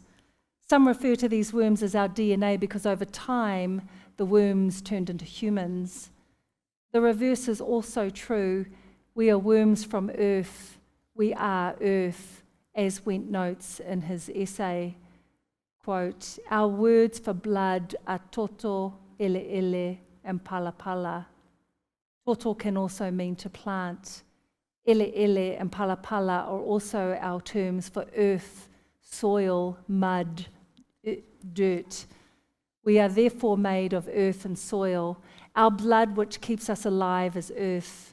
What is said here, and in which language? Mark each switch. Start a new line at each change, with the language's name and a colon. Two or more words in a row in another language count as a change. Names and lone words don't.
English: Some refer to these worms as our DNA because over time, the worms turned into humans. The reverse is also true. We are worms from earth. We are earth, as Went notes in his essay. Quote, our words for blood are toto, ele ele, and pala pala. Toto can also mean to plant. Ele ele and pala pala are also our terms for earth, soil, mud, dirt. We are therefore made of earth and soil. Our blood, which keeps us alive, is earth.